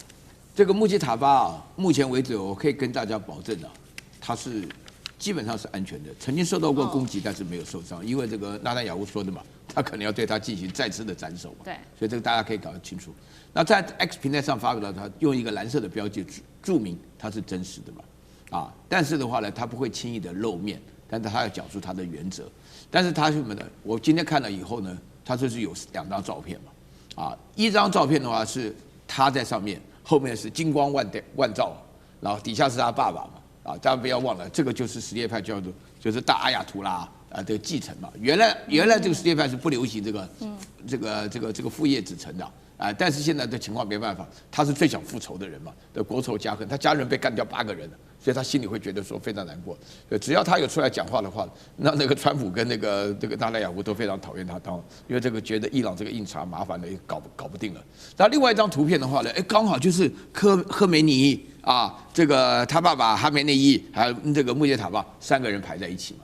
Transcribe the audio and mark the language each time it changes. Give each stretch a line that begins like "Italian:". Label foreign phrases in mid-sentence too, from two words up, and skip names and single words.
Chinese: 這個穆吉塔巴啊，目前為止我可以跟大家保證啊，他是基本上是安全的，曾經受到過攻擊，但是沒有受傷。因為這個納坦雅胡說的嘛，他可能要對他進行再次的斬首嘛。對，所以這個大家可以搞得清楚。那在 X 平台上發表到他用一個藍色的標記注明他是真實的嘛。啊，但是的話呢，他不會輕易的露面，但是他要講出他的原則。但是他什麼呢？我今天看了以後呢，他就是有2張照片嘛，啊，一張照片的話是他在上面，後面是金光萬照，然後底下是他爸爸嘛，啊，大家不要忘了，這個就是什葉派就是大阿亞圖拉啊的繼承嘛。原來這個什葉派是不流行這個父業子承的。啊！但是現在的情況沒辦法，他是最想復仇的人嘛，的國仇家恨，他家人被幹掉8個人了，所以他心裡會覺得說非常難過。只要他有出來講話的話，那個川普跟這個納坦雅胡都非常討厭他，因為這個覺得伊朗這個印查麻煩的也搞不定了。那另外一張圖片的話呢，剛好就是科梅尼啊，這個他爸爸哈梅內伊還有這個穆杰塔巴3個人排在一起嘛。